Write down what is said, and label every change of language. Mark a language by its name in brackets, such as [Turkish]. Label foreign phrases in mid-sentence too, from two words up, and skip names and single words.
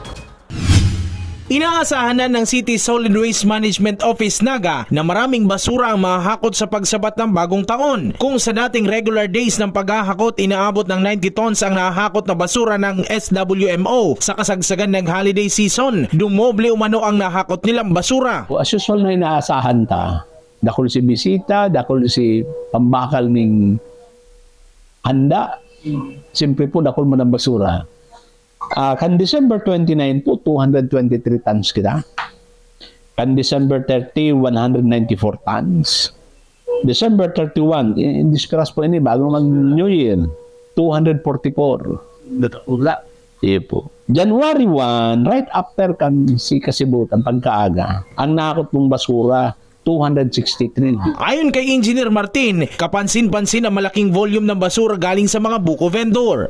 [Filipino] Inaasahan na ng City Solid Waste Management Office Naga na maraming basura ang mahahakot sa pagsabat ng bagong taon. Kung sa dating [English] regular days [Filipino] ng paghahakot, inaabot ng 90 tons ang nahahakot na basura ng SWMO. Sa kasagsagan ng holiday season, dumoble umano ang nahakot nilang basura. [English] As usual [Bikol] na inaasahan ta, dakol si bisita, dakol si pambakal ng handa, siyempre po dakol mo ng basura. Kan December 29 po, 223 tons kita. Kan December 30, 194 tons. December 31, in-discuss po ini bago mag-New Year, 244. Wala. Iya po. January 1, [English] right after [Bikol] si kasibot, ang pagkaaga, ang nakakot mong basura, 263. [Filipino] Ayon kay Engineer Martin, kapansin-pansin ang malaking volume ng basura galing sa mga buko vendor.